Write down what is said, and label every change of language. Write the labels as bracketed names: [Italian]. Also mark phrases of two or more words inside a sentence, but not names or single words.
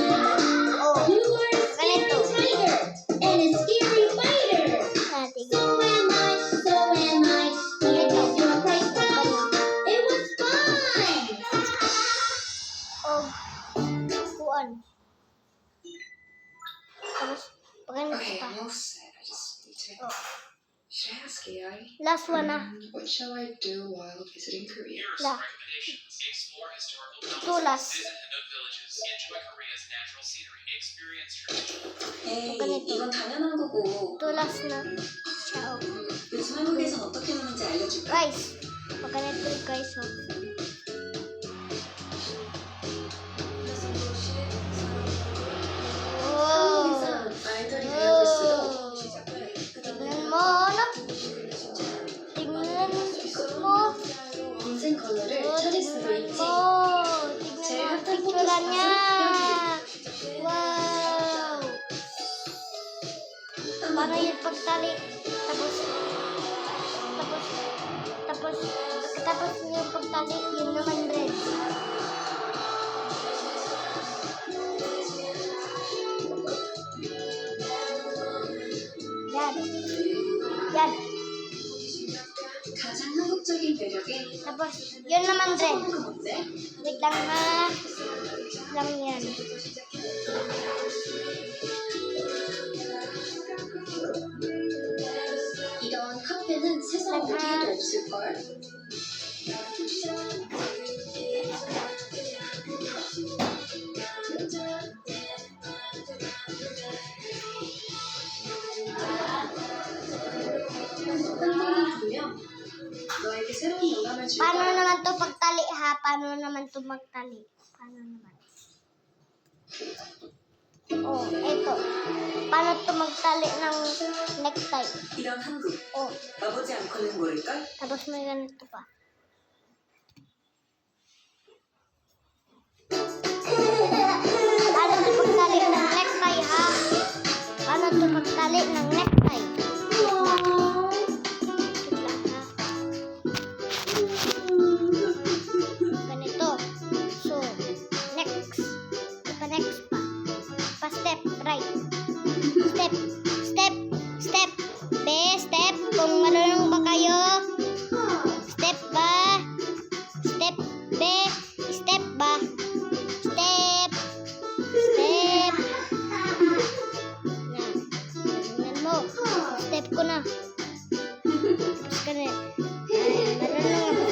[Filipino] Oh. Ganito. Kuan. Tapos ganito [English] Okay, [Filipino] pa. [English] I'm all set. I just need to. Oh. Should I ask AI? Last one [Filipino] na. [English] What shall I do while visiting Korea? La. Recommendations. Explore historical [Filipino] Ito [English] temples. last. Visit Hanok villages. Enjoy Korea's natural scenery. Experience traditional. [Korean] 에이, [Filipino] ganito. [Korean] 이건 당연한 거고. [Filipino] Ito last na. Siya oh. [Korean] 요즘 한국에선 어떻게 노는지 알려줄까? [Filipino] Guys. Pag ganito guys oh. Oh. [Korean] 말들이 오. 배워볼수록 시작을 [Filipino] Tignan mo, ano? Tignan mo. [Korean] 인생 컬러를 찾을 수도 있지. [Filipino] Tignan mo ang picture niya. Wow. Paano yung pagtali? Tapos yung pagtali, yun naman red. Yan. Yan. [Korean] 가장 한국적인 매력에 [Filipino] Tapos, yun naman red. [Korean] 해보는 건 어때? [Filipino] Wait lang ha. Lang yan. [Korean] 이런 카페는 세상 어디에도 없을걸? 한국이 분명 너에게 새로운 영감을 줄 [Filipino] Paano [Korean] 거야. [Filipino] naman to pagtali ha? Paano naman to magtali? Paano naman? Oh, eto. Paano to magtali ng necktie? [Korean] 이런 한국 [Filipino] Oh, [Korean] 와보지 않고는 모를걸? [Filipino] tapos may ganito pa. Paano to pagtali ng necktie ha? Paano to pagtali ng necktie? Wait lang ha. Ganito. So, next. Next pa. Pa-step, right. Step. Step. Step. Step. Kung marunong ba kayo? Step ba? Step. Step ba? Step. Step. Na. Tingnan mo. Step ko na. Tapos ka na. Marunong ako.